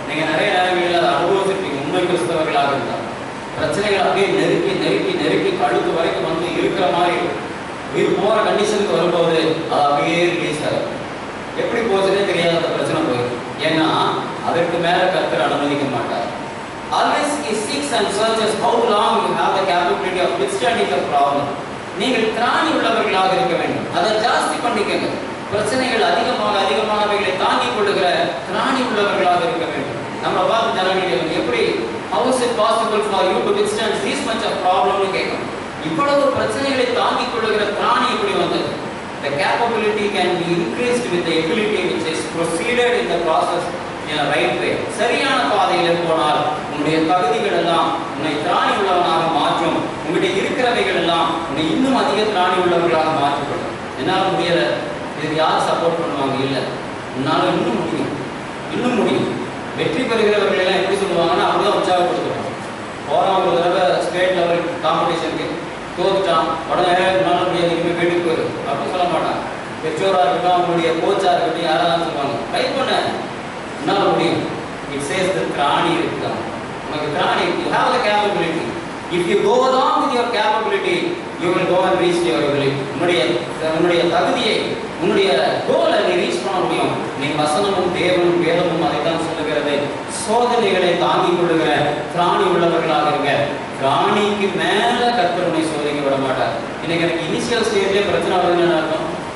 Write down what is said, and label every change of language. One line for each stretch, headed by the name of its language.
Tamil: நீங்க நிறைய நேரங்களில் அதை அனுபவிச்சிருப்பீங்க. உண்மை கிறிஸ்தவர்களாக இருந்தால் பிரச்சனைகள் அப்படியே நெருக்கி நெருக்கி நெருக்கி கழுத்து வரைக்கும் வந்து இருக்கிற மாதிரி உயிர் போற கண்டிஷனுக்கு வரும்போது அது அப்படியே ரிலீஸ் ஆகும். எப்படி போச்சுன்னே தெரியாத அந்த பிரச்சனை போயிடும். ஏன்னா அதற்கு மேல கர்த்தர் அனுமதிக்க மாட்டார்.
English: Always he seeks and searches how long you have the capability of withstanding the problem.
Tamil: நீங்கள் திராணி உள்ளவர்களாக இருக்க வேண்டும். அதை ஜாஸ்தி பண்ணிக்கங்க. பிரச்சனைகள் அதிகமாக அதிகமாக அவைகளை தாங்கிக் கொள்ளுகிற திராணி உள்ளவர்களாக இருக்க வேண்டும். நம்ம பார்த்து ஜனங்கள் எப்படி
English: how is it possible for you to withstand this much of problem
Tamil: னு கேட்கணும். இவ்வளவு பிரச்சனைகளை தாங்கிக் கொள்ளுகிற திராணி எப்படி வந்தது?
English: The capability can be increased with the ability which is proceeded in the process in a right way.
Tamil: சரியான பாதையில் போனால் உங்களுடைய தகுதிகள் எல்லாம் உன்னை திராணி உள்ளவனாக மாற்றும். உங்களுடைய இருக்கிறவைகள் எல்லாம் உன்னை இன்னும் அதிக திராணி உள்ளவர்களாக மாற்றப்படும். என்னால் முடியல, இதுக்கு உங்களுக்கு யார் சப்போர்ட் பண்ணுவாங்க? இல்லை, உன்னால் இன்னும் முடியும், இன்னும் முடியும். வெற்றி பெறுகிறவர்கள் எல்லாம் எப்படி சொல்லுவாங்கன்னா அப்படிதான் உற்சாகப்படுத்துவாங்க. போகிறான் ஒரு தடவை ஸ்டேட் லெவல் காம்படிஷனுக்கு தோத்துட்டான், உடனே உன்னால் முடியாது, இனிமேல் வீட்டுக்கு போயிரு அப்படின்னு சொல்ல மாட்டாங்க. பெற்றோராக இருக்கட்டும், அவங்களுடைய கோச்சாக இருக்கட்டும், யாரெல்லாம் சொல்லுவாங்க ட்ரை பண்ண, உன்னால் முடியும்.
English: it says the
Tamil: திராணி இருக்குதான், உனக்கு திராணி,
English: You have the capability. If you go along with your capability, you will go and reach your ability.
Tamil: உன்னுடைய தகுதியை, உன்னுடைய கோலை நீ ரீச் பண்ண முடியும். நீ வசனமும் தேவனும் வேதமும் அதைத்தான் சொல்லுகிறது. சோதனைகளை தாங்கிக் கொள்ளுகிற திராணி உள்ளவர்களாக இருங்க. திராணிக்கு மேல கர்த்தர் உன்னை சோதிக்க விட மாட்டார். இன்னைக்கு எனக்கு இனிஷியல் ஸ்டேஜ்லேயே பிரச்சனை வருதுன்னு அர்த்தம்.